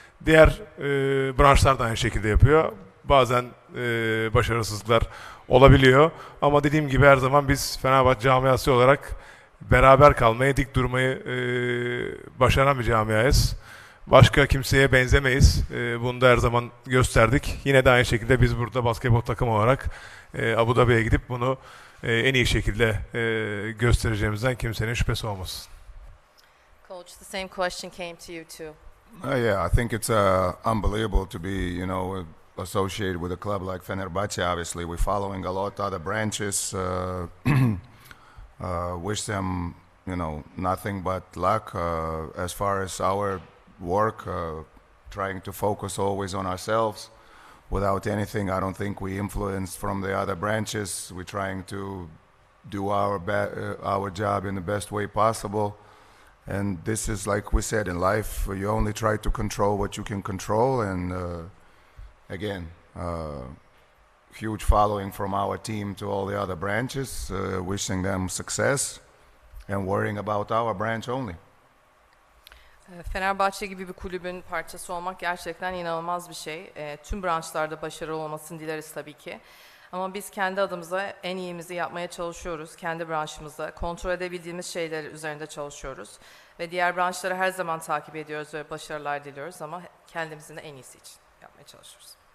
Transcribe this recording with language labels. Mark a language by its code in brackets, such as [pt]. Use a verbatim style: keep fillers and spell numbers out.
[tr] Diğer e, branşlar da aynı şekilde yapıyor. Bazen e, başarısızlıklar olabiliyor, ama dediğim gibi her zaman biz Fenerbahçe camiası olarak beraber kalmayı, dik durmayı e, başaran bir camiayız. Başka kimseye benzemeyiz. E, bunu da her zaman gösterdik. Yine de aynı şekilde biz burada basketbol takımı olarak e, Abu Dhabi'ye gidip bunu e, en iyi şekilde e, göstereceğimizden kimsenin şüphesi olmasın. [en] Coach, the same question came to you too. Uh, yeah, I think it's uh, unbelievable to be, you know, associated with a club like Fenerbahce. Obviously, we're following a lot other branches. Uh, uh, wish them, you know, nothing but luck. Uh, as far as our work, uh, trying to focus always on ourselves without anything. I don't think we influenced from the other branches. We're trying to do our ba- uh, our job in the best way possible. And this is, like we said, in life, you only try to control what you can control. And uh, again, uh, huge following from our team to all the other branches, uh, wishing them success and worrying about our branch only. [tr] Fenerbahçe gibi bir kulübün parçası olmak gerçekten inanılmaz bir şey. E, tüm branşlarda başarılı olmasını dileriz tabii ki. Ama biz kendi adımıza en iyimizi yapmaya çalışıyoruz. Kendi branşımıza kontrol edebildiğimiz şeyler üzerinde çalışıyoruz. Ve diğer branşları her zaman takip ediyoruz ve başarılar diliyoruz ama kendimizin de en iyisi için yapmaya çalışıyoruz.